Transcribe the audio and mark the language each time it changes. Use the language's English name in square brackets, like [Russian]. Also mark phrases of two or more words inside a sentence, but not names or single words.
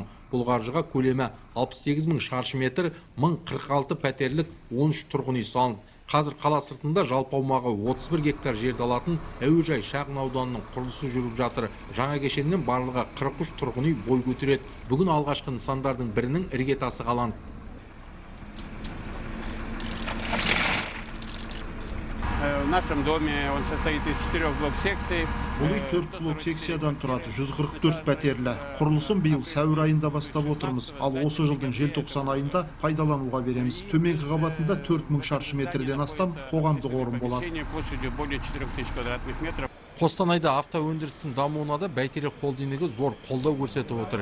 [Kazakh] Бұл қаржыға көлемі 68 мың шаршы метр, 1046 пәтерлік 13 тұрғын үй салынды. Қазір қала сыртында жалпы аумағы 31 гектар жерді алатын әуежай шағын ауданының құрылысы жүріп жатыр. Жаңа кешеннен барлығы 43 тұрғын үй бой көтереді. Бүгін алғашқы нысандардың бірінің іргетасы қаланды. [Russian] В нашем доме он состоит из 4 блок-секций. [Kazakh] Бұл үй 4 блок-секциядан тұрады, 144 пәтерлі. Құрылысын биыл сәуір айында бастап отырмыз, ал осы жылдың желтоқсан айында пайдалануға береміз. Төменгі қабатында 4000 шаршы метрден астам қоғамдық орын болады. Қостанайда автоөндірістің дамуына да Бәйтерек холдингі зор қолдау көрсетіп отыр.